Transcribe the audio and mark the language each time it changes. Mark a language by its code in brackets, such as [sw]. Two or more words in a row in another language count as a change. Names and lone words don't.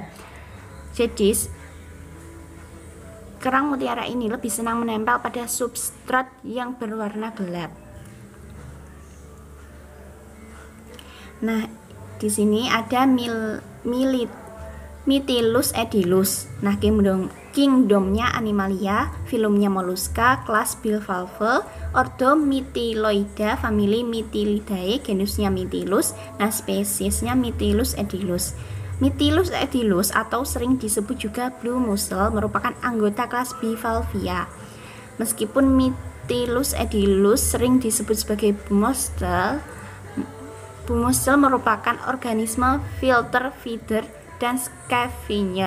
[id] Jadi, kerang mutiara ini lebih senang menempel pada substrat yang berwarna gelap. Nah, di sini ada Mytilus edilus. Nah, kingdomnya Animalia, filumnya Mollusca, kelas bivalve, ordo Mytiloida, famili Mytilidae, genusnya Mytilus. Nah, spesiesnya Mytilus edilus. Mytilus edilus atau sering disebut juga [en] blue mussel [id] merupakan anggota kelas Bivalvia. Meskipun Mytilus edilus sering disebut sebagai bumussel merupakan organisme [en] filter feeder [id] dan scavenger.